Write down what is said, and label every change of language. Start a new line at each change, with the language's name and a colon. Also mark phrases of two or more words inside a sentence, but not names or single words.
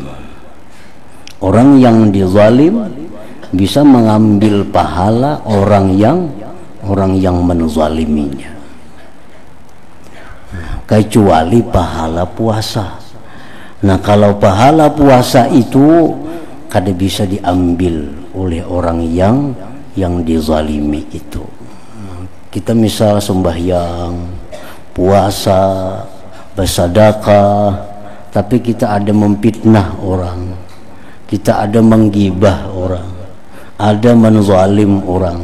Indonesian: Orang yang dizalim bisa mengambil pahala orang yang menzaliminya. Kecuali pahala puasa.
Banjar: Nah, kalau pahala puasa itu kada bisa diambil oleh orang yang dizalimi itu.
Indonesian: Kita misal sembahyang, puasa, bersedekah, tapi kita ada memfitnah orang, kita ada menggibah orang, ada menzalim orang.